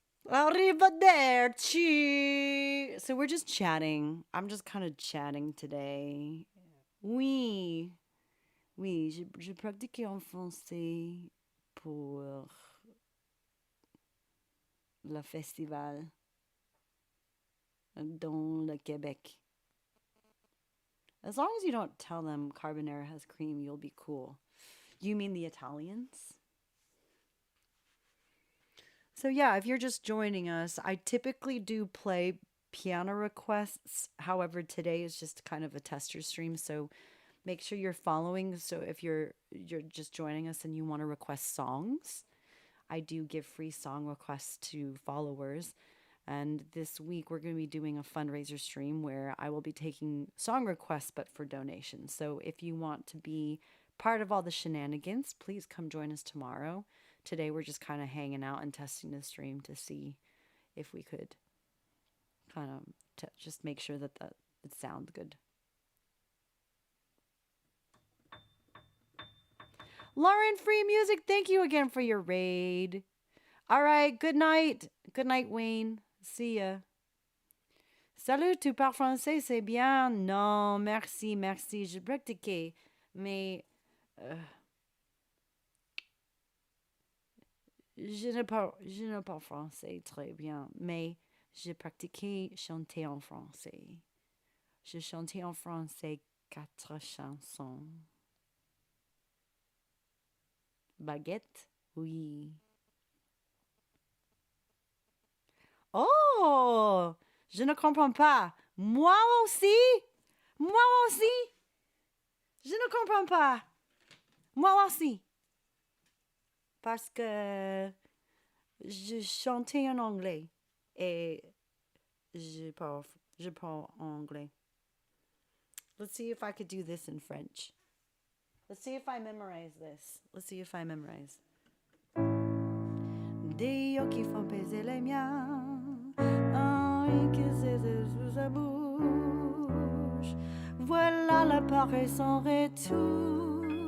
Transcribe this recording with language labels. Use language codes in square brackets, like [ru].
[it] Arrivederci. [en] So we're just chatting. I'm just kind of chatting today. [fr] Oui. Oui, je pratiquais en français pour le festival dans le Québec. [en] As long as you don't tell them carbonara has cream, you'll be cool. You mean the Italians? So yeah, if you're just joining us, I typically do play piano requests. However, today is just kind of a tester stream, so make sure you're following. So if you're just joining us and you want to request songs, I do give free song requests to followers. And this week we're going to be doing a fundraiser stream where I will be taking song requests but for donations. So if you want to be part of all the shenanigans, please come join us tomorrow. Today we're just kind of hanging out and testing the stream to see if we could kind of just make sure that it sounds good. Lauren Free Music, thank you again for your raid. All right, good night. Good night, Wayne. See ya. [fr] Salut, tu parles français, c'est bien? Non, merci, merci. J'ai pratiqué, mais je ne parle français très bien, mais j'ai pratiqué chanter en français. J'ai chanté en français 4 chansons. Baguette? Oui. Oh! Je ne comprends pas. Moi aussi? Moi aussi? Je ne comprends pas. Moi aussi. Parce que je chantais en anglais et je parle anglais. [en] Let's see if I could do this in French. Let's see if I memorize this. Let's see if I memorize. [fr] Des yeux qui font baiser les miens, un qui s'est sous sa bouche. Voilà la parée sans retouche.